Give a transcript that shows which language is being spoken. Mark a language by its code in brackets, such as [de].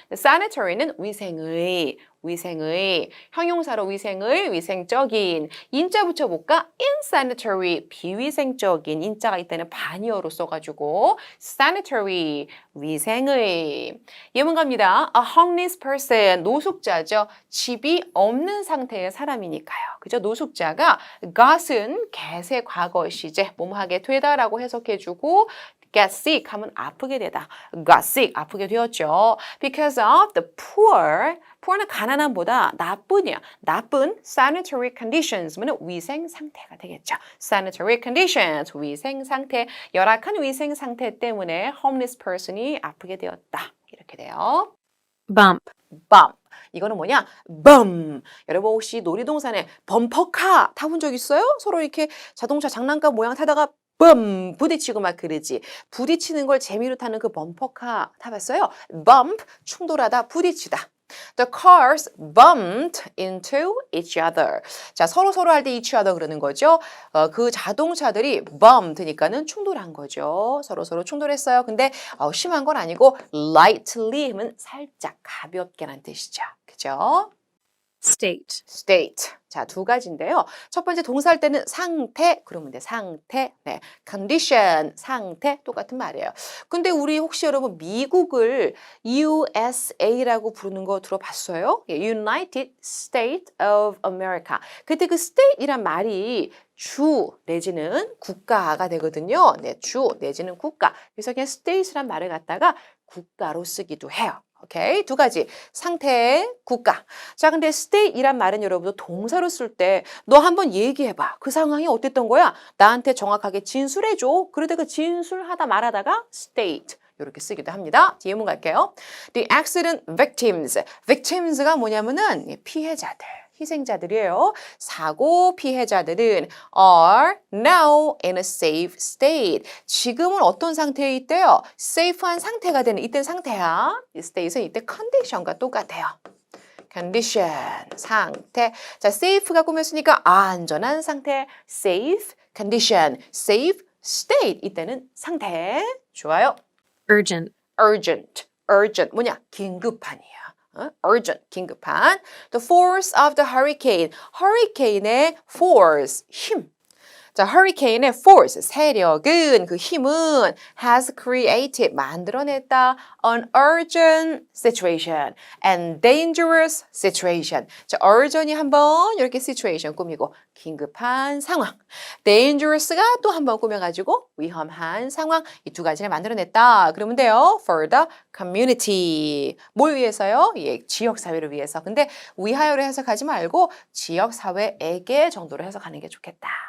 [ko] sanitary는 위생의 형용사로 위생을 위생적인 인자 붙여볼까? insanitary 비위생적인 인자가 이때는 반이어로 써가지고 sanitary 위생의 예문갑니다. [en] A homeless person [ko] 노숙자죠. 집이 없는 상태의 사람이니까요. 그죠? 노숙자가 got은 get의 과거 시제 뭐뭐하게 되다라고 해석해주고 get sick 하면 아프게 되다. got sick 아프게 되었죠. [en] Because of the poor [ko] 는 가난함보다 나쁜 [en] sanitary conditions [ko] 면 위생 상태가 되겠죠. [en] sanitary conditions [ko] 위생 상태 열악한 위생 상태 때문에 homeless person이 아프게 되었다. 이렇게 돼요. [en] Bump. [ko] 이거는 뭐냐? bum. 여러분 혹시 놀이동산에 범퍼카 타본 적 있어요? 서로 이렇게 자동차 장난감 모양 타다가 붐 부딪히고 막 그러지. 부딪히는 걸 재미로 타는 그 범퍼카 타봤어요? bump 충돌하다 부딪히다. [en] The cars bumped into each other. [ko] 자, 서로 할 때 each other 그러는 거죠. 그 자동차들이 bumped니까는 충돌한 거죠. 서로 충돌했어요. 근데 심한 건 아니고 lightly 하면 살짝 가볍게란 뜻이죠. 그죠? [en] State. [ko] 자, 두 가지인데요. 첫 번째 동사할 때는 상태, 그러면 돼. 상태. 네. condition, 상태 똑같은 말이에요. 근데 우리 혹시 여러분 미국을 USA라고 부르는 거 들어봤어요? [en] United States of America. [ko] 그때 그 state이란 말이 주 내지는 국가가 되거든요. 네, 주 내지는 국가. 그래서 그냥 states란 말을 갖다가 국가로 쓰기도 해요. 오케이, 두 가지 상태, 국가. 자, 근데 state이란 말은 여러분도 동사로 쓸 때 너 한번 얘기해봐. 그 상황이 어땠던 거야? 나한테 정확하게 진술해줘. 그러다 그 진술하다 말하다가 state 이렇게 쓰기도 합니다. 예문 갈게요. [en] The accident victims. [ko] victims가 뭐냐면은 피해자들. 희생자들이에요. 사고 피해자들은 [en] are now in a safe state. [ko] 지금은 어떤 상태에 있대요? safe한 상태가 되는 이때 상태야. 이 state은 이때 condition과 똑같아요. condition, 상태. 자, safe가 꾸몄으니까 안전한 상태. [en] safe, condition, safe, state. [ko] 이때는 상태. 좋아요. [en] urgent, [ko] urgent, urgent. 뭐냐? 긴급한이야. urgent, 긴급한. [en] The force of the hurricane. [ko] hurricane의 force, 힘. [en] 자, hurricane의 force, [ko] 세력은, 그 힘은 [en] has created, [ko] 만들어냈다 [en] an urgent situation and dangerous situation. [ko] 자, urgent이 한번 이렇게 situation 꾸미고 긴급한 상황. dangerous가 또 한번 꾸며가지고 위험한 상황. 이 두 가지를 만들어냈다. 그러면 돼요. [en] For the community. [ko] 뭘 위해서요? 예, 지역사회를 위해서. 근데 위하여로 해석하지 말고 지역사회에게 정도로 해석하는 게 좋겠다.